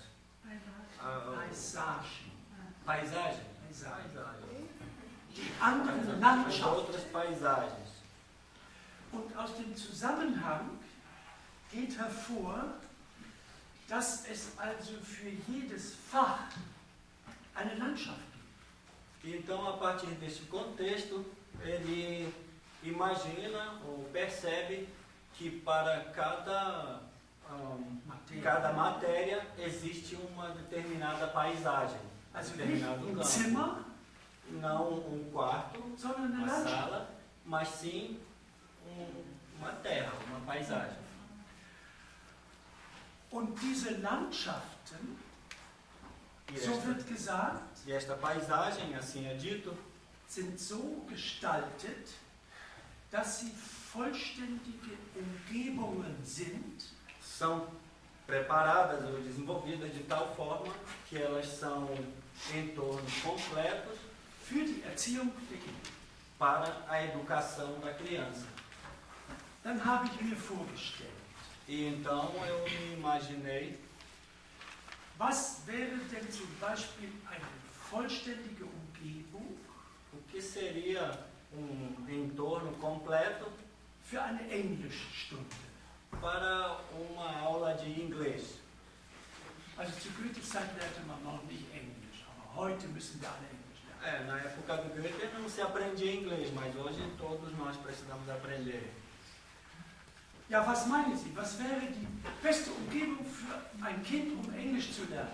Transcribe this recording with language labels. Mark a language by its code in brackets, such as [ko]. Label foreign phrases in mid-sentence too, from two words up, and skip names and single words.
[pt] Paisagen. Paisagem? [de] Paisagen. Die anderen [pt] As [de] Landschaften. [pt] outras paisagens. [de] Und aus dem Zusammenhang geht hervor, dass es also für jedes Fach eine Landschaft gibt. [pt] Então, a partir desse contexto, ele imagina ou percebe que para cada matéria existe uma determinada paisagem, [de] Also nicht [pt] determinado [de] ein [pt] campo. [de] Zimmer, [pt] Não um quarto, [de] sondern eine [pt] uma [de] Landschaft. [pt] sala, mas sim uma terra, uma paisagem. [de] Und diese Landschaften, [pt] E [de] so wird gesagt, [pt] esta paisagem, assim é dito, [de] sind so gestaltet, dass sie vollständige Umgebungen sind, [pt] são preparadas ou desenvolvidas de tal forma que elas são entornos completos [de] für die Erziehung der Kinder. [pt] para a educação da criança. [de] Dann habe ich mir vorgestellt, [pt] E então eu me imaginei [de] was wäre denn zum Beispiel eine vollständige Umgebung [pt] o que seria entorno completo [de] für eine Englischstunde. [pt] para uma aula de inglês. [de] Also zu Goethes Zeit lernte man noch nicht Englisch, aber heute müssen wir alle Englisch lernen. [pt] Na época do Goethe não se aprendia inglês, mas hoje todos nós precisamos aprender. [de] Ja, was meinen Sie? Was wäre die beste Umgebung für ein Kind, um Englisch zu lernen?